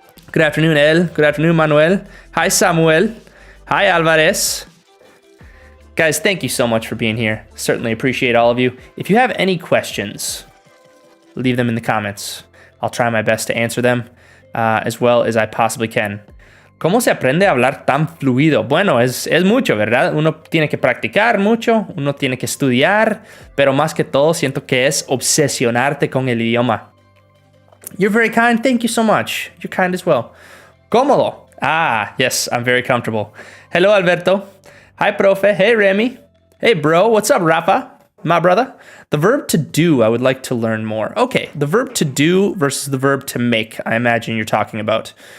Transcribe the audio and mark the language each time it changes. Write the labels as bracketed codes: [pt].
[en] Good afternoon, El. Good afternoon, Manuel. Hi, Samuel. Hi, Alvarez. Guys, thank you so much for being here. Certainly appreciate all of you. If you have any questions, leave them in the comments. I'll try my best to answer them as well as I possibly can. [es] ¿Cómo se aprende a hablar tan fluido? Bueno, es mucho, ¿verdad? Uno tiene que practicar mucho, uno tiene que estudiar, pero más que todo siento que es obsesionarte con el idioma. [en] You're very kind. Thank you so much. You're kind as well. Cómodo. Ah, yes, I'm very comfortable. Hello, Alberto. Hi, profe. Hey, Remy. Hey, bro. What's up, Rafa? My brother. The verb to do, I would like to learn more. Okay, the verb to do versus the verb to make, I imagine you're talking about.